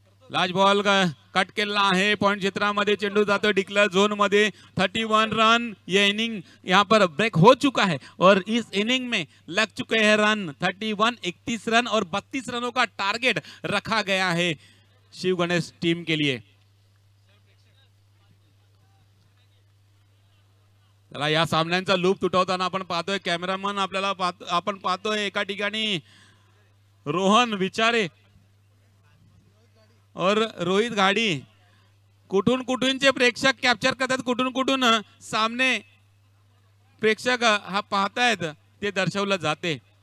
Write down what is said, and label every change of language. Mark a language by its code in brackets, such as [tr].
[mr] Last ball cut केला आहे, point क्षेत्रामध्ये चेंडू जातो डिक्लेअर जोन मध्ये। [hi] 31 रन, ये इनिंग यहाँ पर ब्रेक हो चुका है और इस इनिंग में लग चुके हैं रन 31, 31 रन और 32 रनों का टारगेट रखा गया है शिव गणेश टीम के लिए। [mr] चला या सामन्यांचा लूप तुटवताना आपण पाहतोय, कॅमेरामन आपल्याला आपण पाहतोय एका ठिकाणी रोहन विचारे और रोहित घाडी कुठून कुठूनचे प्रेक्षक कॅप्चर करतात, कुठून कुठून सामने प्रेक्षक हा पाहतायत ते दर्शवलं जाते।